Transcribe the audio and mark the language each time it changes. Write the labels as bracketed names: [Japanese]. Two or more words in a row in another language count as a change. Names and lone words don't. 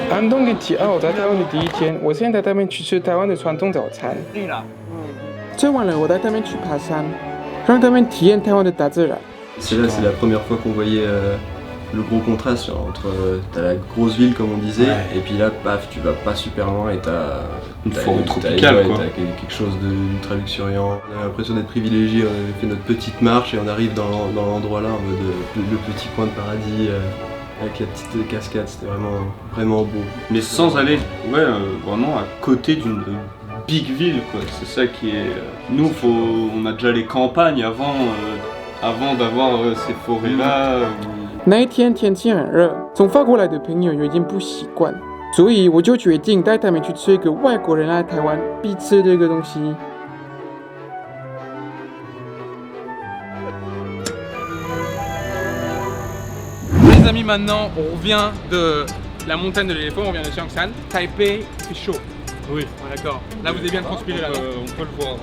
[Chinese] 安东跟提奥在台湾的第一天，我现在带他们去吃台湾的传统早餐。对了，吃完了，我带他们去爬山，让他们体验台湾的大自然。 [French] C'est là, c'est la première fois qu'on voyait le gros contraste entre t'as la grosse ville comme on disait, et puis là, paf, tu vas pas super loin et t'as une forêt tropicale, quoi. T'as quelque chose d'ultra luxuriant. On a l'impression d'être privilégié. On avait fait notre petite marche et on arrive dans l'endroit là en mode le petit coin de paradis. Avec la petite cascade, c'était vraiment beau. Mais sans aller vraiment à côté d'une big ville, quoi. C'est ça qui est... Nous, on a déjà les campagnes avant d'avoir ces forêts-là. [Chinese] 那一天天气很热，从法国来的朋友有点不习惯，所以我就决定带他们去吃一个外国人来台湾必吃的一个东西。 [French] Les amis, maintenant on revient de la montagne de l'éléphant, on vient de Chiang San. Taipei, il fait chaud. Oui, d'accord. Là vous avez bien transpiré là. On peut le voir.